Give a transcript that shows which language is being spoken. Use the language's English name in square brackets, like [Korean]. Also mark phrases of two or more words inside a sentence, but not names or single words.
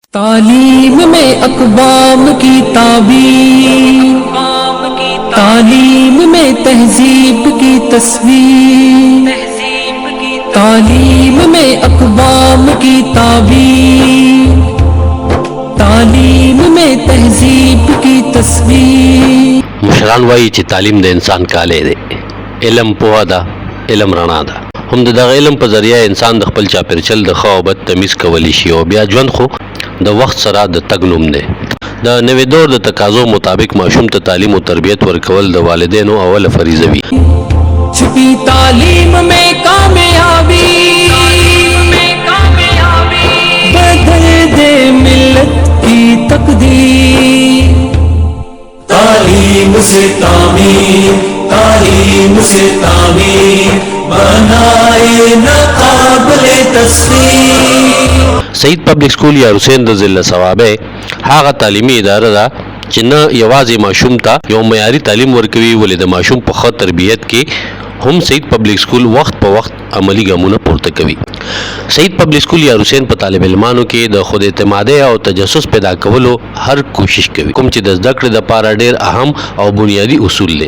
[Urdu] تعلیم میں اقوام کی تعبیر، تعلیم میں تہذیب کی تصویر، تعلیم میں اقوام کی تعبیر، تعلیم میں تہذیب کی تصویر. [Pashto] مشران وایي چې تعلیم د انسان کالی دی. علم پوهه ده، علم رڼا ده. هم د دغه علم په ذریعه انسان د خپل چاپېرچل د ښه او بد تمیز کولی شي او بیا ژوند خو د وخت سره د تګ نوم دی. د نوې دور د تقاضو مطابق ماشوم ته تعلیم او تربیت ورکول د والدینو اوله فریضه وي. [Urdu] چھپی تعلیم میں کامیابی بدل دے ملت کی تقدیر. تعلیم سے تعمیر، تعلیم سے تعمیر بنائے نہ قابل تصویر. [Pashto] سعید پبلک سکول یا حسین د ضلع ثوابه هغه تعلیمي اداره ده چې نه یوازې ماشوم ته یو معیاري تعلیم ورکوي ولې د ماشوم په ښه تربیت کې هم سعید پبلک سکول وخت په وخت عملی ګامونه پورته کوي. سعید پبلک سکول یا حسین په طالب علمانو کې د خود اعتمادۍ او تجسس پیدا کولو هر کوشش کوي، کوم چې د زده کړې لپاره ډېر اهم او بنیادی اصول دي.